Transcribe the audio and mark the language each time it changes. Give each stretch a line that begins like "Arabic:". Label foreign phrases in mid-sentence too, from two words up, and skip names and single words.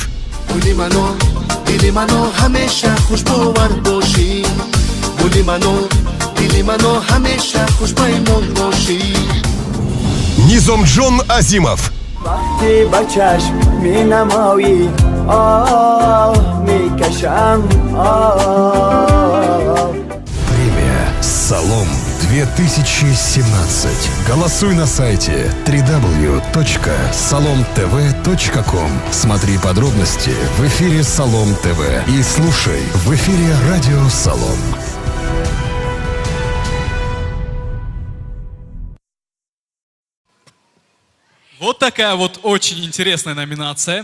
Persian: گلی منو همیشه خوش باور باشی گلی منو همیشه خوش پیمان باشی Низомджон Азимов. وقتی با چشم می نمایی آه می کشم آه
Russian: Премия «Салом» 2017. Голосуй на сайте www.salomtv.com. Смотри подробности в эфире «Салом ТВ» и слушай в эфире радио «Салом». Вот такая вот очень интересная номинация.